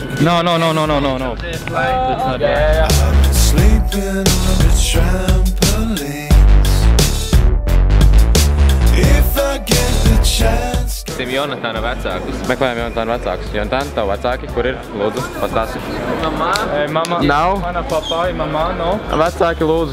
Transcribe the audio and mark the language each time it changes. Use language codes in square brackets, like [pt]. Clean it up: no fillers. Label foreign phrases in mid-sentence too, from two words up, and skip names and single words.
[en] No. This light. Yeah. Sleeping on the trampolines. If I get the chance. [lv] Jonatāna vecākus. Meklējam Jonatāna vecākus. Jonatāna, tavu vecāki, kur ir? Lūdzu, pastāsti. Mama. Nav? Mana papa, mama, no. Vecāki, lūdzu.